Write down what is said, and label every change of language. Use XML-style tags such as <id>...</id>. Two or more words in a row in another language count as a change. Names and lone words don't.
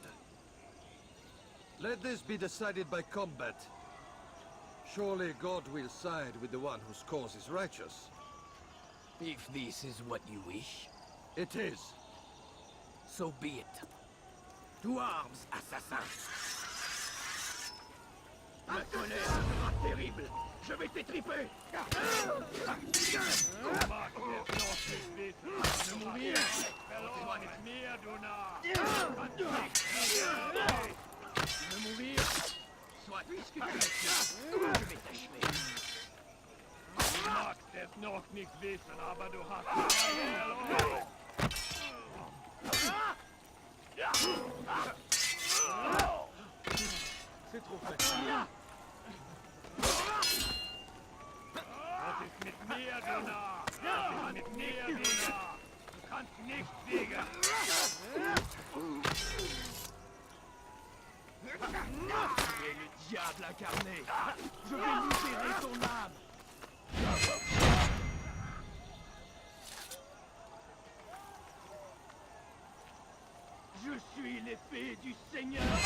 <en>Let this be decided by combat. Surely God will side with the one whose cause is righteous. If this is what you wish, It is. so be it. To arms, assassin!</en> <fr>Ma colère sera terrible. Je vais t'étriper. Soit puisque tu es je vais t'achever.</fr> <de>Du magst es noch nicht wissen, aber du hast verloren. C'est trop facile. Was ist mit mir, du Narr? Was ist mit mir, du Narr? Du kannst nicht siegen.</de> <fr>Et le diable incarné, je vais libérer ton âme. Je suis l'épée du Seigneur.</fr>